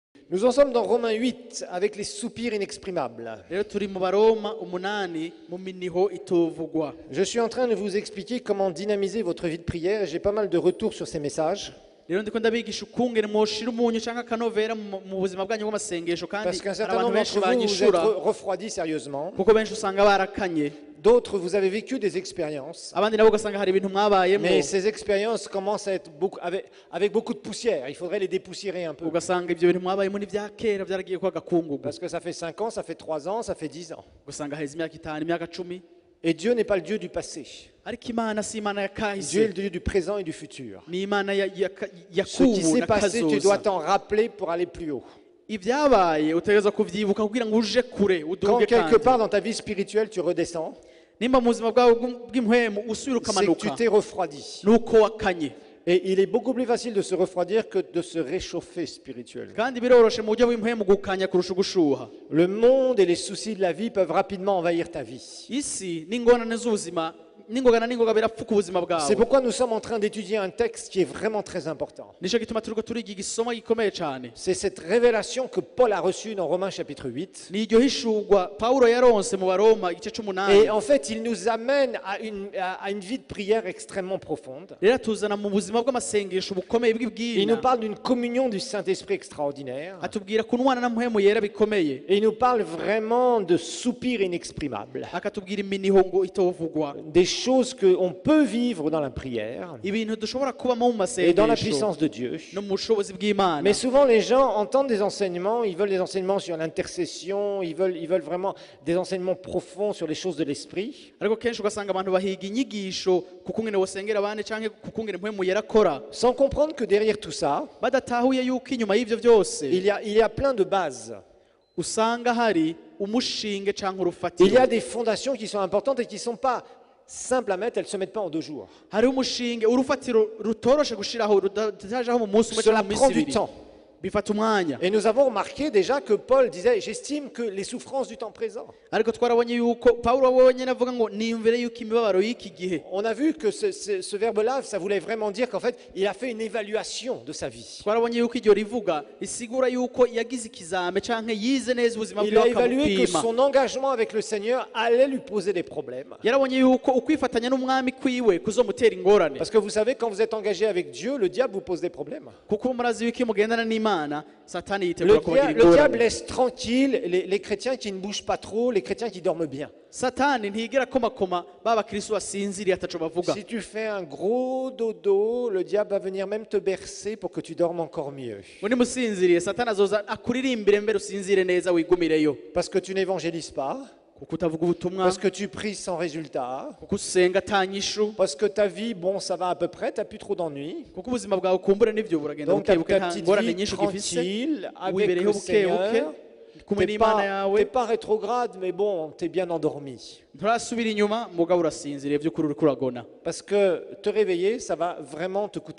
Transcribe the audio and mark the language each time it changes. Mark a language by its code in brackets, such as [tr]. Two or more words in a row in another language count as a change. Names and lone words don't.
[fr] Nous en sommes dans Romains 8 avec les soupirs inexprimables. [rn] rero turi mu baroma 8 mu miniho itovugwa. [fr] Je suis en train de vous expliquer comment dynamiser votre vie de prière et j'ai pas mal de retours sur ces messages. [rn] rero ndiko ndabigisha ukungene mwoshira umunyu canke akanovera mu buzima bwanyu bw'amasengesho kandi [fr] Parce qu'un certain [rn] abantu [fr] nombre [rn] benshi [fr] d'entre vous, vous êtes [rn] banyishura [fr] refroidis sérieusement. [rn] kuko benshi usanga barakanye, [fr] D'autres, vous avez vécu des expériences. [rn] abandi nabo ugasanga hari ibintu mwabayemo, [fr] Mais ces expériences commencent à être avec beaucoup de poussière. Il faudrait les dépoussiérer un peu. [rn] ugasanga ibyo bintu mwabayemo ni bya kera byaragiye kwa gakungugu, [fr] Parce que ça fait 5 ans, ça fait 3 ans, ça fait 10 ans. [rn] ugasanga heza imyaka 5 imyaka 10. [fr] Et Dieu n'est pas le Dieu du passé. [rn] ariko imana si imana ya [fr] Dieu est [rn] kahise, [fr] le Dieu du présent et du futur. [rn] ni imana ya [fr] Ce qui [rn] kubu [fr] s'est [rn] na [fr] passé, tu dois [rn] kazoza. [fr] t'en rappeler pour aller plus haut. [rn] Ibyabaye utegereza kuvyibuka kugira ngo uje kure [fr] Quand [rn] uduge [fr] quelque [rn] kandi [fr] part dans ta vie spirituelle, tu redescends, [rn] nimba mu buzima bwawe bw'impwemu usubira [fr] c'est que tu [rn] ukamanuka [fr] t'es refroidi. [rn] nuko wakanye. [fr] Et il est beaucoup plus facile de se refroidir que de se réchauffer spirituellement. [rn] kandi biroroshe mu buryo bw'impwemu gukanya kurusha gushuha. [fr] Le monde et les soucis de la vie peuvent rapidement envahir ta vie. [rn] Isi n'ingorane z'ubuzima n'ingogana n'ingoga birapfuka ubuzima [fr] C'est [rn] bwawe. [fr] pourquoi nous sommes en train d'étudier un texte qui est vraiment très important. [rn] Nico gituma turiko turiga igisomo gikomeye cyane. [fr] C'est cette révélation que Paul a reçue dans Romains chapitre 8. [rn] ni iryo hishurwa Pawulo yaronse mu Baroma igice [fr] Et [rn] c'8. [fr] en fait, il nous amène à une vie de prière extrêmement profonde. [rn] rero atuzana mu buzima bw'amasengesho bukomeye [fr] Il nous [rn] bw'ibwina, [fr] parle d'une communion du Saint-Esprit extraordinaire. [rn] atubwira kunwana na mpwemu yera bikomeye, [fr] Et il nous parle vraiment de soupirs inexprimables. [rn] akatubwira iminiho ngo itovugwa, [fr] Des choses qu'on peut vivre dans la prière [rn] ibintu dushobora kubamo mu [fr] et dans la [rn] masengesho [fr] puissance de Dieu. [rn] no mu bushobozi bw'Imana. [fr] Mais souvent, les gens entendent des enseignements, ils veulent des enseignements sur l'intercession, ils veulent vraiment des enseignements profonds sur les choses de l'esprit, [rn] ariko kenshi ugasanga abantu bahiga inyigisho kukungene wosengera abandi canke kukungene mpwemu yera akora, [fr] sans comprendre que derrière tout ça, [rn] badatahuye yuko inyuma y'ivyo byose [fr] il y a plein de bases. [rn] usanga hari umushinge canke [fr] Il y [rn] urufatiro. [fr] a des fondations qui sont importantes et qui ne sont pas simples à mettre, elles ne se mettent pas en 2 jours. [rn] hari umushinge urufatiro rutoroshe gushiraho rutajaho mu munsi umwe [fr] Cela [rn] canke mu [fr] prend [rn] minsi [fr] du [rn] ibiri, [fr] temps. [rn] bifata umwanya. [fr] Et nous avons remarqué déjà que Paul disait, j'estime que les souffrances du temps présent. [rn] ariko twarabonye yuko Pawulo wenyine avuga ngo niyumvire yuko imibabaro y'iki gihe. [fr] On a vu que ce verbe-là, ça voulait vraiment dire qu'en fait, il a fait une évaluation de sa vie. [rn] twarabonye yuko iryo rivuga isigura yuko yagize ikizame canke yize neza ubuzima [fr] Il [rn] bwiwe [fr] a évalué que [rn] akamupima. [fr] son engagement avec le Seigneur allait lui poser des problèmes. [rn] yarabonye yuko ukwifatanya n'umwami kwiwe kuzomutera ingorane, [fr] Parce que vous savez, quand vous êtes engagé avec Dieu, le diable vous pose des problèmes. [rn] kuko murazi yuko iyo mugendana n'Imana satani yitegura kubagira [fr] Le diable [rn] ingorane. [fr] laisse tranquille les chrétiens qui ne bougent pas trop, les chrétiens qui dorment bien. [rn] satani ntigera komakoma b'abakristo basinziriye ataco bavuga. [fr] Si tu fais un gros dodo, le diable va venir même te bercer pour que tu dormes encore mieux. [rn] muri musinziriye satani azoza akuririmbire mbere usinzire neza wigumireyo, [fr] Parce que tu n'évangélises pas, [rn] kuko utavuga ubutumwa, [fr] parce que tu pries sans résultat, [rn] kuko usenga atanyishu, [fr] parce que ta vie, bon, ça va à peu près, tu n'as plus trop d'ennuis. [rn] kuko ubuzima bwawe kumbure n'ivyo buragenda [fr] Donc tu as [rn] bukebuke [fr] ta [rn] nta [fr] petite [rn] ngorane [fr] vie [rn] nyinshi ugifise, [fr] tranquille avec [rn] wibereyeho [fr] le [rn] bukebuke [fr] Seigneur. [rn] kumwe [fr] T'es [rn] n'Imana [fr] pas, [rn] yawe, [fr] t'es pas rétrograde, mais bon, tu es bien endormi. [rn] nturasubira inyuma mugabo urasinziriye by'ukuri uriko uragona, [fr] Parce que te réveiller, ça va vraiment te coûter.